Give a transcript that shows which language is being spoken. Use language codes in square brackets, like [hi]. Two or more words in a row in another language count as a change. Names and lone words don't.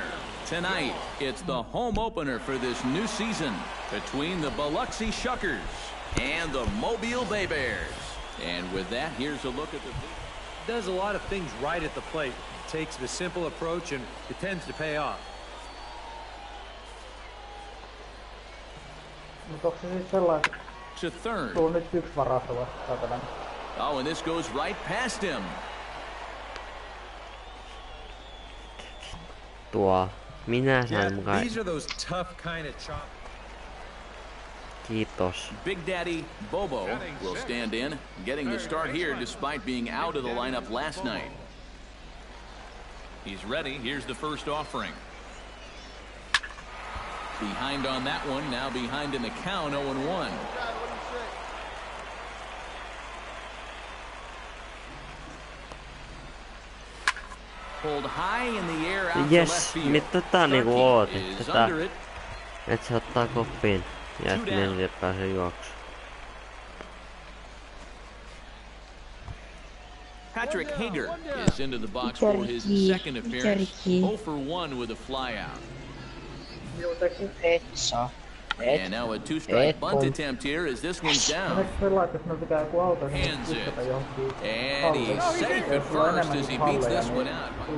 [en] Tonight, it's the home opener for this new season between the Biloxi Shuckers and the Mobile Bay Bears. And with that, here's a look at the... Does a lot of things right at the plate. Takes the simple approach, and it tends to pay off. [fi] Mutta onko se siis sellainen, [en] to third. [fi] Tuo on nyt 1 varasta vasta. [en] Oh, and this goes right past him. [fi] Tuo. Minä sain mukaan. [en] These are those tough kind of chop. [fi] Kiitos. [en] Big Daddy Bobo will stand in, getting the start here despite being out of the lineup last night. He's ready. Here's the first offering. Behind on that one, now behind in the count, 0-1. Pulled high in the air out to left field. [fi] Yes, tätä niinku ootin. Tätä, et se ottaa koppiin ja et meille pääse juoksuun. [en] Patrick Hager is into the box for his second appearance. 0-for-1 with a flyout. And now a 2-strike bunt attempt here as this one's down. Hands it. And he's safe at first as he beats this one out.